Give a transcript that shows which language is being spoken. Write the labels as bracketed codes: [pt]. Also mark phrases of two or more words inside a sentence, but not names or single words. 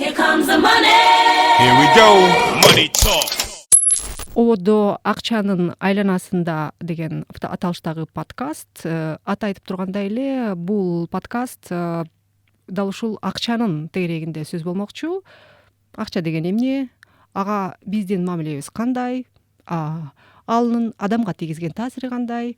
[en] comes the money. Here we go. Money talk. [ky] Одо Акчанын айланасында деген аталыштагы подкаст. Аты айтып тургандай эле, бул подкаст дал ушул акчанын тегерегинде сөз болмокчу. Акча деген эмне? Ага биздин мамилебиз кандай? Алынын адамга тийгизген таасири кандай?